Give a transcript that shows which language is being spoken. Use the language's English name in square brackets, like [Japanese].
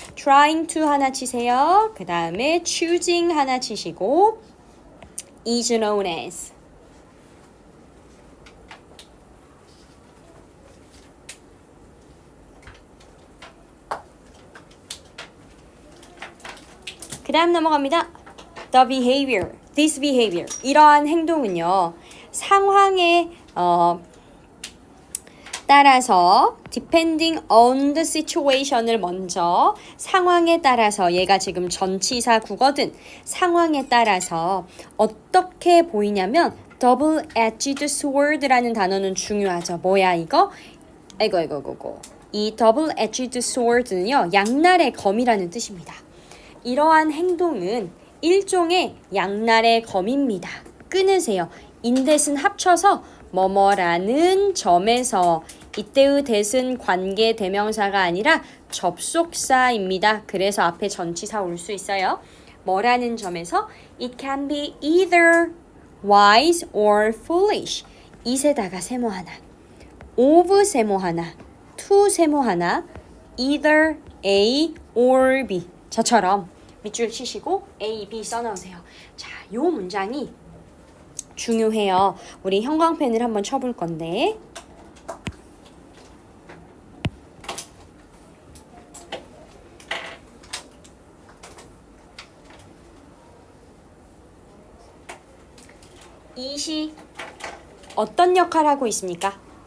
[Korean] trying to 하나 치세요. 그 다음에 choosing 하나 치시고 [English] is known as [Korean] 그 다음 넘어갑니다. [English] The behavior, this behavior [Korean] 이러한 행동은요. 상황에 따라서 [English] depending on the situation [Korean] 을 먼저 상황에 따라서 얘가 지금 전치사 국어든 상황에 따라서 어떻게 보이냐면 double-edged sword라는 단어는 중요하죠. 뭐야 이거? 이거. 이 double-edged sword는요. 양날의 검이라는 뜻입니다. 이러한 행동은 일종의 양날의 검입니다. 끊으세요. 인댓은 합쳐서 뭐뭐라는 점에서 이때의 대은 관계 대명사가 아니라 접속사입니다. 그래서 앞에 전치사 올 수 있어요. 뭐라는 점에서 [English] it can be either wise or foolish. [Korean] it에다가 세모 하나, of 세모 하나, to 세모 하나, [English] either A or B. [Korean] 저처럼 밑줄 치시고 A, B 써놓으세요. 자, 요 문장이 중요해요. 우리 형광펜을 한번 쳐볼 건데 it이 어떤 역할을 하고 있습니까?